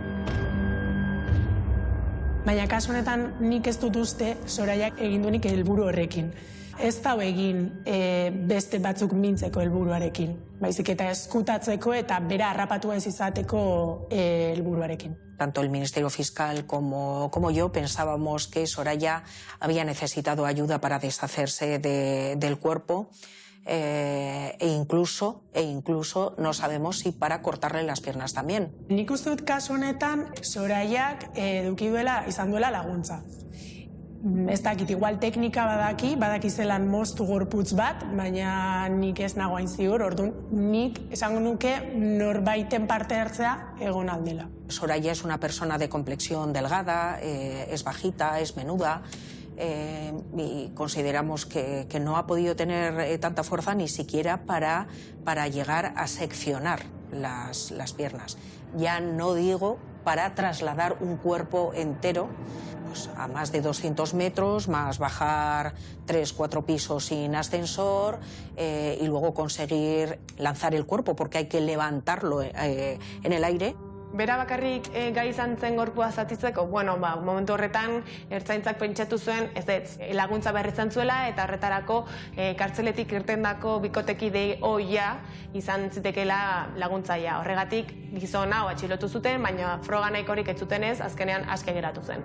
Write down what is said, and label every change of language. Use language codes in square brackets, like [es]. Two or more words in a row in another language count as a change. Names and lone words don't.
[eu] Baina kasu honetan nik ez dut uste Soraiak egin duenik helburu horrekin. Ez da egin beste batzuk mintzeko helburuarekin, baizik eta eskutatzeko eta bera harrapatu ez izateko helburuarekin. [es] Tanto el Ministerio Fiscal como yo pensábamos que Soraya había necesitado ayuda para deshacerse del cuerpo e incluso no sabemos si para cortarle las piernas también. [eu] Nik uste dut kasu honetan Soraiak izan duela laguntza. Ez dakit, igual teknika badaki zelan moztu gorputz bat, baina nik ez nago hain ziur, orduan nik esango nuke norbaiten parte hartzea egon aldela. [es] Soraya es una persona de complexión delgada, es bajita, es menuda, y consideramos que no ha podido tener tanta fuerza ni siquiera para llegar a seccionar las piernas. Ya no digo para trasladar un cuerpo entero pues, a más de 200 metros, más bajar 3-4 pisos sin ascensor y luego conseguir lanzar el cuerpo, porque hay que levantarlo en el aire. [eu] Bera bakarrik gai izan zen gorpua zatitzeko, momentu horretan ertzaintzak pentsatu zuen, laguntza behar izan zuela, eta horretarako kartzeletik irtendako bikotekide ohia izan zitekeela laguntzaia. Horregatik gizon hau atxilotu zuten, baina froga nahikorik ez zutenez, azkenean aske geratu zen.